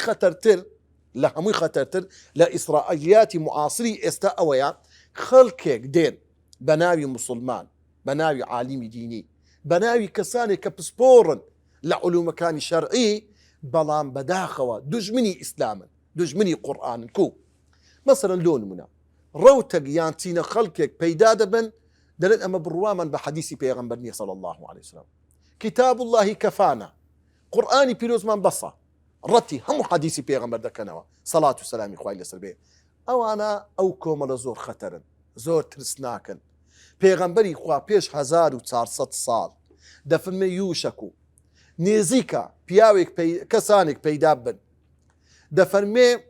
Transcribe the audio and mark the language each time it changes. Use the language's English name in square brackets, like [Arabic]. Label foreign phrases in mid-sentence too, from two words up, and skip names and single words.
[Central Kurdish] هەمووی خەتەرتر لە ئیسرائیلیاتی معاصری ئێستا ئەوەیە خەڵکێک دێن بە ناوی موسڵمان بە ناوی عالیمی دینی بە ناوی کەسانێک کە پسپۆڕن لە علومەکانی شەرعی بەڵام بەداخەوە دوژمنی ئیسلامن دوژمنی قورئانن کو مەسەلەن لۆ نمونە ڕەوتەک یان چینە خەڵکێک پەیدا دەبن دەڵێن ئەمە بڕوامان بە حەدیسی پێغەمبەر نییە [Arabic] صلی الله عليه وسلم کتاب الله [Central Kurdish] کەفانە قورئانی پیرۆزمان بەسە ڕەتی هەموو حەدیسی پێغەمبەر دەکەنەوە سەڵات و سەلامی خوای لەسەر بێ ئەوانە ئەو کۆمەڵە زۆر خەتەرن زۆر ترسناکن پێغەمبەری خوا پێش 1400 ساڵ دەفەرمێ یوشەک و نێزیکە پیاوێک کەسانێک پەیدا بن دەفەرمێ